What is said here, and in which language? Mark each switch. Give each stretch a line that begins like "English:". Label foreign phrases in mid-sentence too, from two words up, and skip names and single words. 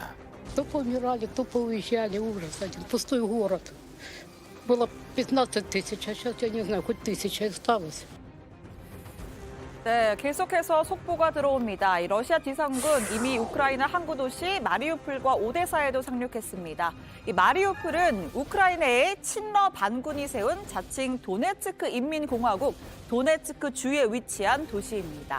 Russian: Кто помирали, кто поуезжали, ужас один, пустой город. Было 15 тысяч, а сейчас, я не знаю, хоть 1000 осталось.
Korean: 네, 계속해서 속보가 들어옵니다. 이 러시아 지상군 이미 우크라이나 항구 도시 마리우폴과 오데사에도 상륙했습니다. 이 마리우폴은 우크라이나의 친러 반군이 세운 자칭 도네츠크 인민공화국 도네츠크 주에 위치한 도시입니다.